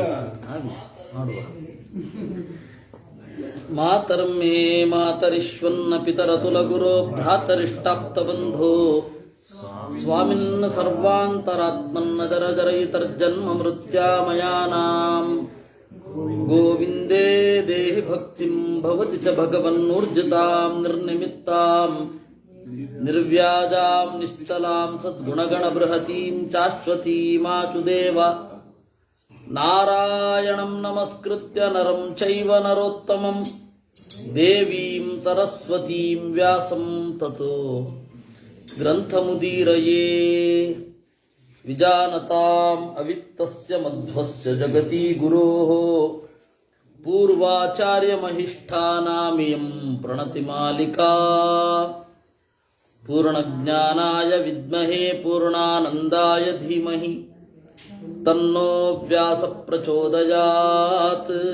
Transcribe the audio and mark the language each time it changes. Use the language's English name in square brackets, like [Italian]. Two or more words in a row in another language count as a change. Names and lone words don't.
[Sanskrit] ಮಾಡುವ. ಮಾತರ್ಮೇ ಮಾತರಿಶ್ವನ್ನ ಪಿತರತುಲಗುರೋ ಭ್ರಾತರಿಷ್ಟಾಪ್ತ ಬಂಧೋ ಸ್ವಾಮಿನ್ನ ಸರ್ವಾಂತರಾತ್ಮನ್ನ ಜರ ಜರಯಿತರ್ಜನ್ಮ ಮೃತ್ಯಾಮಯಾನಾಂ ಗೋವಿಂದೇ ದೇಹಿ ಭಕ್ತಿಂ ಭವತಿ ಚ ಭಗವನ್ನೂರ್ಜಿತಾಂ ನಿರ್ನಿಮಿತ್ತಾಂ ನಿರ್ವ್ಯಾಜಾಂ ನಿಶ್ಚಲಾಂ ಸದ್ಗುಣಗಣ ಬೃಹತೀಂ ಶಾಶ್ವತೀಮಾಚುದೇವ ನಾರಾಯಣಂ ನಮಸ್ಕೃತ್ಯ ನರಂ ಚೈವ ನರೋತ್ತಮಂ ದೇವೀಂ ಸರಸ್ವತೀಂ ವ್ಯಾಸಂ ತತೋ ಗ್ರಂಥಮುದೀರಯೇ ವಿಜಾನತಾಂ ಅವಿತ್ತಸ್ಯ ಮಧ್ವಸ್ಯ ಜಗತಿ ಗುರೋಃ ಪೂರ್ವಾಚಾರ್ಯಮಹಿಷ್ಠಾನಾಮಿಯಂ ಪ್ರಣತಿ ಮಾಲಿಕಾ ಪೂರ್ಣಜ್ಞಾನಾಯ ವಿದ್ಮಹೇ ಪೂರ್ಣಾನಂದಾಯ ಧೀಮಹಿ ತನ್ನೋ ವ್ಯಾಸ ಪ್ರಚೋದಯಾತ್.